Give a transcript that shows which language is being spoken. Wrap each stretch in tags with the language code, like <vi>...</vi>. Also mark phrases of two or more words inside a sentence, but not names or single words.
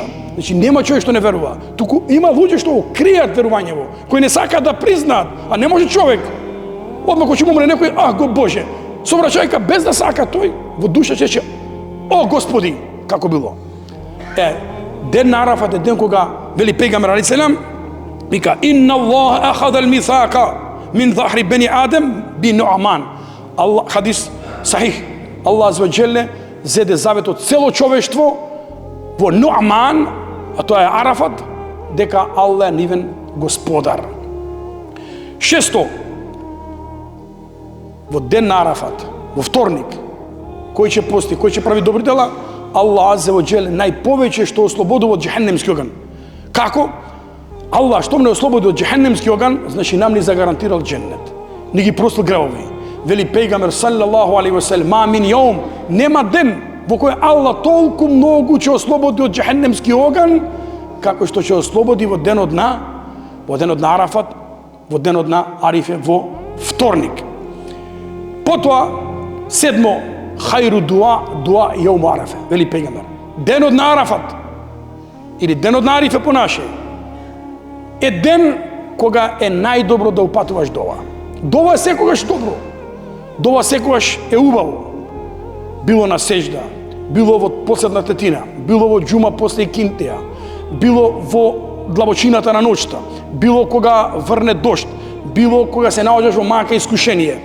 <mk>Значи нема човек што не верува. Туку има луѓе што го кријат верувањево, кои не сакаат да признаат, а не може човек. Одма кога ќе му умре некој, го Боже, совраќајка без да сака тој, во душа ќе рече: "О Господи, како било." Ден на Арафат е ден кога вели пејгамбер</mk> <ar>عليه السلام,</ar> <mk>вика:</mk> <ar>"إن الله أخذ الميثاق من ظهر بني آدم بنعمان."</ar> <mk>Allah, hadis sahih. Allah</mk> <ar>عز وجل</ar> <mk>zede завет од цело човештво во Nu'man, а тоа е Арафат, дека Аллах е нивен господар. Шесто, во ден на Арафат, во вторник, кој ќе пости, кој ќе прави добри дела, Аллах</mk> <ar>عز وجل</ar> <mk>најповеќе што ослободува од џехенемски оган. Како? Аллах што не ослободи од џехенемски оган, значи нам ни загарантирал џеннет. Ни ги простил гревови. Вели пејгамбер</mk> <ar>صلى الله عليه وسلم: "ما من يوم",</ar> <mk>нема ден во кој Аллах толку многу ќе ослободи од џехенемски оган, како што ќе ослободи во денот на Арафат, во денот на Арифе, во вторник. Потоа седмо,</mk> <ar>خير الدعاء يوم عرفة,</ar> <mk>вели пејгамбер. Денот на Арафат или денот на Арифе по наше е ден кога е најдобро да упатуваш дова. Дова е секогаш добро. Дова секогаш е убаво. Било на сежда, било во последна тетина, било во џума после кинтија, било во длабочината на ноќта, било кога врне дожд, било кога се наоѓаш во мака искушение.</mk>